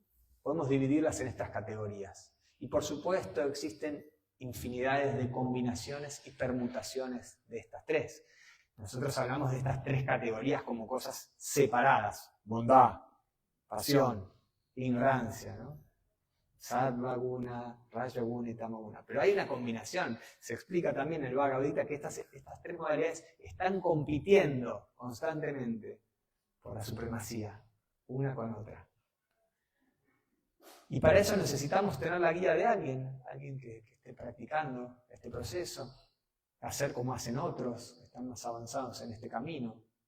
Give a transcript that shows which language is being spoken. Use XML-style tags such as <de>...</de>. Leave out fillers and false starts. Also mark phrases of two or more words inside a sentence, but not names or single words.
<es>Podemos dividirlas en estas categorías. Y por supuesto existen infinidades de combinaciones y permutaciones de estas tres. Nosotros hablamos de estas tres categorías como cosas separadas: bondad, pasión, ignorancia, ¿no?</es> <sa>सत्त्व गुण, रज गुण y तम गुण.</sa> <es>Pero hay una combinación. Se explica también en el Bhagavad Gita que estas tres modalidades están compitiendo constantemente por la supremacía, una con otra. Y para eso necesitamos tener la guía de alguien que esté practicando este proceso, hacer como hacen otros, que están más avanzados en este camino.</es>